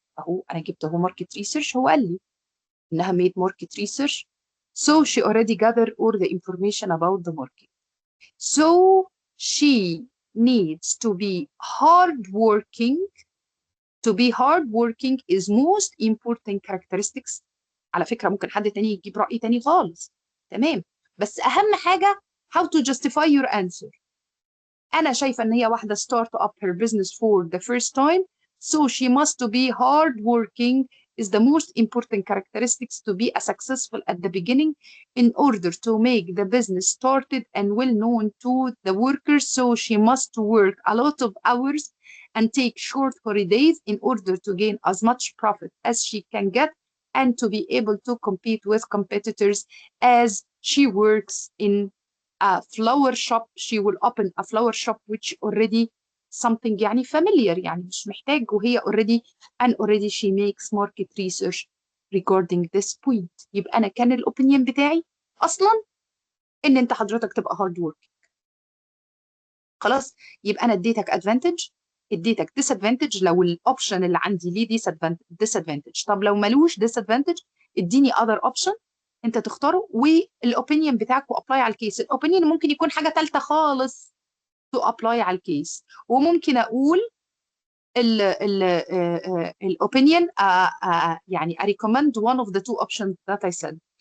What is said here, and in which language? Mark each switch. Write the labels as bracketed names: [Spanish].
[Arabic] اهو انا جبت اهو [English] market research، [Arabic] هو قال لي انها [English] made market research, so she already gathered all the information about the market. So she needs to be hardworking. To be hardworking is most important characteristics. [Arabic] على فكرة ممكن حد تاني يجيب رأي تاني خالص، تمام، بس أهم حاجة [English] how to justify your answer. [Arabic] أنا شايفة إن هي واحدة [English] start up her business for the first time, so she must to be hardworking is the most important characteristics to be a successful at the beginning in order to make the business started and well known to the workers. So she must work a lot of hours and take short holidays in order to gain as much profit as she can get and to be able to compete with competitors. As she works in a flower shop, she will open a flower shop which already something يعني familiar، [Arabic] يعني مش محتاج، [English] وهي already she makes market research regarding this point. [Arabic] يبقى أنا كان الأوبينيون بتاعي أصلا إن أنت حضرتك تبقى hard work. خلاص، يبقى أنا اديتك advantage، اديتك disadvantage لو الأوبشن اللي عندي ليه disadvantage. طب لو ملوش disadvantage اديني other option أنت تختاره والأوبينيون بتاعك وأبلاي على الكيس. الأوبينيون ممكن يكون حاجة ثالثة خالص [English] to apply [Arabic] على الكيس، وممكن أقول الopinion يعني [English] I recommend one of the two options that I said.